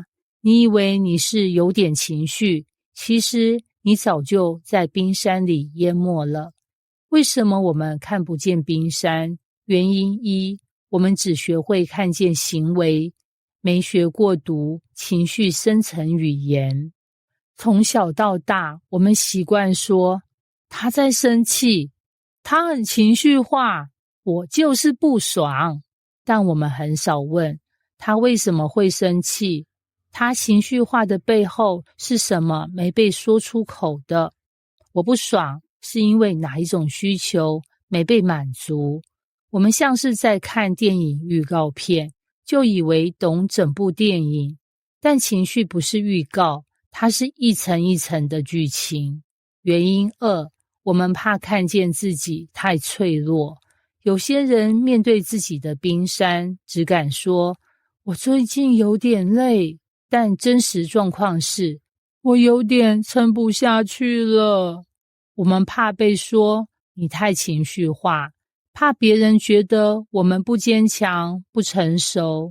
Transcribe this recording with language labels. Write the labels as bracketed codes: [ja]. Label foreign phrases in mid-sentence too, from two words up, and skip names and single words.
[zh] 你以為你是有點情緒，其實你早就在冰山裡淹沒了。為什麼我們看不見冰山？原因1，我們只學會看見行為，沒學過讀情緒深層語言。從小到大，我們習慣說他在生氣，他很情緒化，我就是不爽。但我們很少問他為什麼會生氣，他情緒化的背後是什麼沒被說出口的。我不爽是因為哪一種需求沒被滿足。我們像是在看電影預告片，就以為懂整部電影，但情緒不是預告，它是一層一層的劇情。原因2，我們怕看見自己太脆弱。有些人面對自己的冰山，只敢說我最近有點累，但真實狀況是我有點撐不下去了。我們怕被說你太情緒化，怕別人覺得我們不堅強、不成熟。